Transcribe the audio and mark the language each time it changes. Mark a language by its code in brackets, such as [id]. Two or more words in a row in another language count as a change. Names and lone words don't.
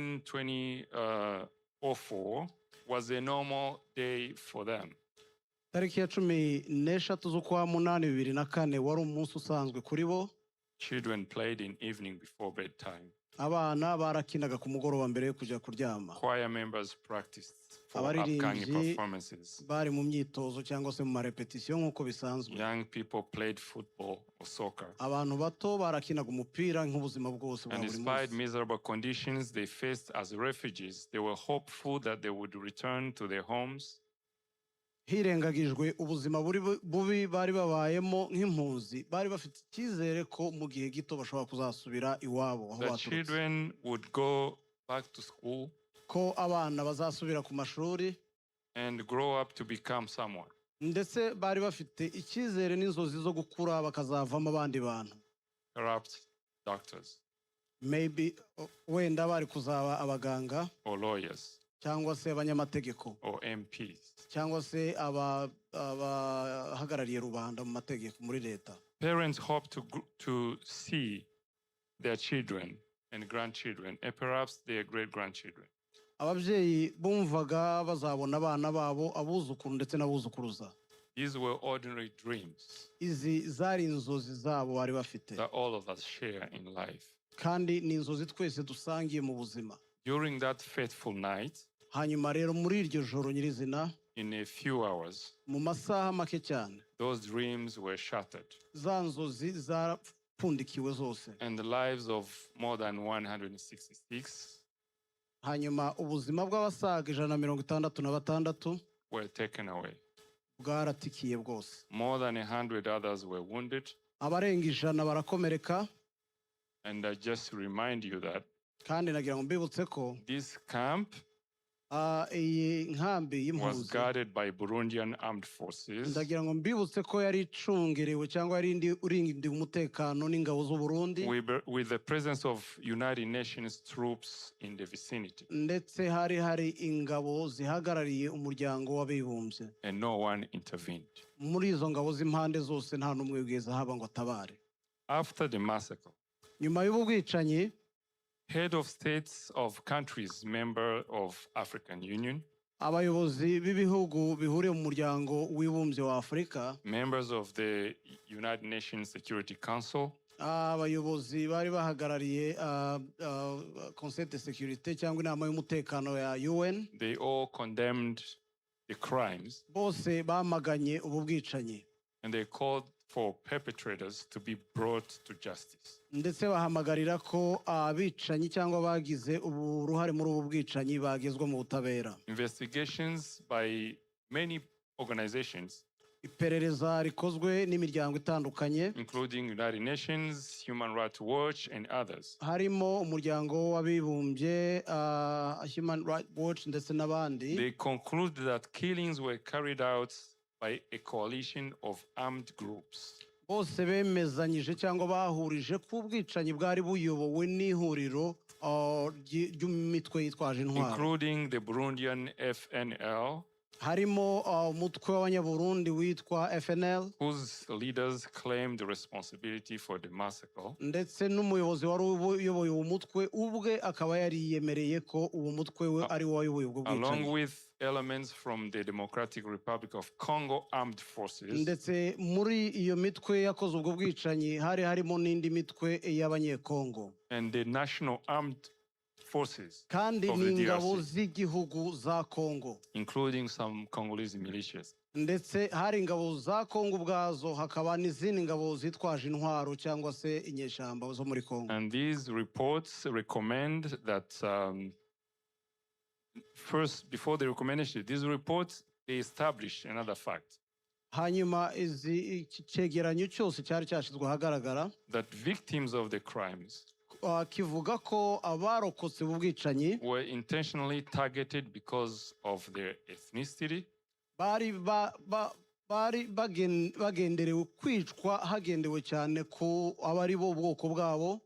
[en] August 13, 2004 was a normal day for them. [rw] tariki ya 13 z'ukwa munani 2004 wari umunsi usanzwe kuri bo. [en] Children played in evening before bedtime. [rw] Abana barakinaga ku mugoroba mbere yo kujya kuryama. [en] Choir members practiced for upcoming performances. [rw] Bari mu myitozo cyangwa se mu marepetisiyo nk'uko bisanzwe. [en] Young people played football or soccer. [rw] Abantu bato barakinaga umupira nk'ubuzima bwose bwa [en] And [rw] buri [en] despite [rw] munsi. [en] miserable conditions they faced as refugees, they were hopeful that they would return to their homes. [rw] Hirengagijwe ubuzima bubi bari babayemo nk'impunzi, bari bafite icyizere ko mu gihe gito bashobora kuzasubira iwabo aho [en] The [rw] baturutse. [en] children would go back to school [rw] Ko abana bazasubira ku mashuri [en] and grow up to become someone. [rw] ndetse bari bafite icyizere n'inzozi zo gukura bakazavamo abandi bantu. [en] Perhaps doctors [rw] Maybe wenda bari kuzaba abaganga [en] or lawyers [rw] cyangwa se abanyamategeko [en] or MPs. [rw] cyangwa se abahagarariye rubanda mu mategeko muri leta. [en] Parents hope to see their children and grandchildren and perhaps their great-grandchildren. [rw] Ababyeyi bumvaga bazabona abana babo, abuzukuru ndetse n'abuzukuruza. [en] These were ordinary dreams [rw] Izi zari inzozi zabo bari bafite. [en] that all of us share in life. [rw] Kandi ni inzozi twese dusangiye mu buzima. [en] During that fateful night, [rw] Hanyuma rero muri iryo joro nyirizina, [en] in a few hours, [rw] mu masaha make cyane, [en] those dreams were shattered [rw] za nzozi zarapfundikiwe zose. [en] and the lives of more than 166 [rw] Hanyuma ubuzima bw'abasaga 166 [en] were taken away. [rw] bwaratikiye bwose. [en] More than 100 others were wounded. [rw] Abarenga 100 barakomereka. [en] And I just remind you that [rw] Kandi nagira ngo mbibutse ko [en] this camp [rw] iyi nkambi [en] was [rw] y'impunzi [en] guarded by Burundian armed forces [rw] ndagira ngo mbibutse ko yari icungerewe cyangwa yari urindiwe umutekano n'ingabo z'u Burundi [en] with the presence of United Nations troops in the vicinity. [rw] ndetse hari ingabo zihagarariye umuryango w'abibumbye. [en] And no one intervened. [rw] Muri izo ngabo z'impande zose nta n'umwe wigeze haba ngo atabare. [en] After the massacre, [rw] nyuma y'ubu bwicanyi, [en] head of states of countries member of African Union, [rw] abayobozi b'ibihugu bihuriye mu muryango w'ibumbye wa Afurika, [en] members of the United Nations Security Council, [rw] abayobozi bari bahagarariye [fr] Conseil de Sécurité [rw] cyangwa inama y'umutekano ya UN, [en] they all condemned the crimes. [rw] Bose bamaganye ubu bwicanyi. [en] And they called for perpetrators to be brought to justice. [rw] Ndetse bahamagarira ko abicanyi cyangwa bagize uruhare muri ubu bwicanyi bagezwa mu butabera. [en] Investigations by many organizations, [rw] iperereza rikozwe n'imiryango itandukanye, [en] including United Nations, Human Rights Watch and others, [rw] harimo umuryango w'abibumbye, Human Rights Watch ndetse n'abandi. [en] They concluded that killings were carried out by a coalition of armed groups. [rw] Bose bemezanyije cyangwa bahurije ku ubwicanyi bwari buyobowe n'ihuriro ry'imitwe yitwaje intwaro, [en] including the Burundian FNL, [rw] harimo umutwe w'abanyaburundi witwa FNL, [en] whose leaders claimed the responsibility for the massacre, [rw] ndetse n'umuyobozi wari uyoboye uwo mutwe ubwe akaba yariyemereye ko uwo mutwe we ari wayoboye ubwo bwicanyi, [en] along with elements from the Democratic Republic of Congo armed forces. [rw] Ndetse muri iyo mitwe yakoze ubwo bwicanyi hari harimo n'indi mitwe y'abanyekongo, [en] and the national armed forces [rw] kandi [en] of the [rw] n'ingabo [en] DRC, [rw] z'igihugu za Kongo, [en] including some Congolese militias. [rw] ndetse hari ingabo za Kongo ubwazo, hakaba n'izindi ngabo zitwaje intwaro cyangwa se inyeshyamba zo muri Kongo. [en] And these reports recommend that first, before the recommendation, these reports, they establish another fact. [rw] Hanyuma iki cyegeranyo cyose cyari cyashyizwe ahagaragara, [en] that victims of the crimes [rw] kivuga ko abarokotse ubu bwicanyi [en] were intentionally targeted because of their ethnicity, [rw] bari bagenderewe kwicwa hagendewe cyane ko abari bo ubwoko bwabo.